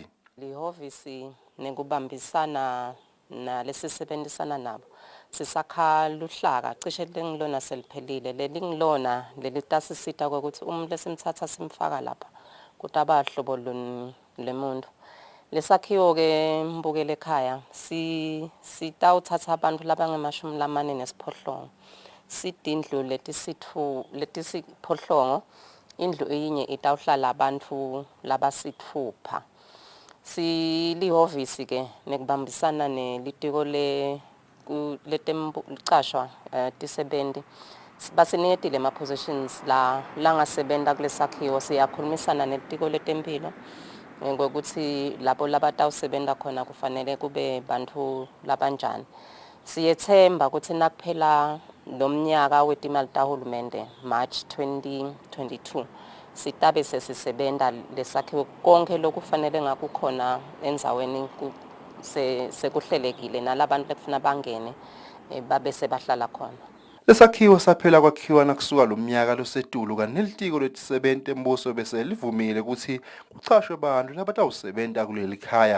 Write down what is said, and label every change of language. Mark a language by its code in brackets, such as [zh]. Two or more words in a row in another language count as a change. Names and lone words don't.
[ss] Lihhovisi nekubambisana nalesisebenzisana nabo sisakha luhlaka cishe lengilona seliphelile lelingilona lelitasisita ukuthi lesimthatha simfaka lapha kuti abahlobo lemuntu lesakhiwo ke mbukele ekhaya sitawuthatha abantu labange-48 sidindlu letisiphohlongo indlu eyinye itawuhlala abantu labasithupha. Silihhovisi ke nekubambisana nelitiko letemcashwa tisebenzi basiniketile ama-positions langasebenta kulesakhiwo siyakhulumisana netiko letempilo ngokuthi labo labatawusebenta khona kufanele kube bantu labanjani. Siyethemba ukuthi nakuphela lomnyaka wetimali tahulumende March 2022 sitabe sesisebenta lesakhiwo konke lokufanele ngakukhona endzaweni sekuhlelekile nalabantu lekufuna bangene babe sebahlala khona. Lesakhiwo saphela kwakhiwa nakusuka lomnyaka losetulu kanti nelitiko letisebenti embuso bese livumile ukuthi kuchashwe abantu labatawusebenta kuleli khaya.